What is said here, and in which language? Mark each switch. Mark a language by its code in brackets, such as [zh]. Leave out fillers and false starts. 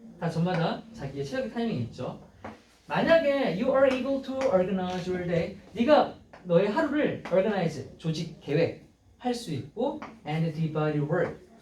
[ko] 다 저마다 자기의 최적의 타이밍이 있죠. 만약에 [en] you are able to organize your day. [ko] 네가 너의 하루를 organize, 조직, 계획 할 수 있고 [en] and divide your work.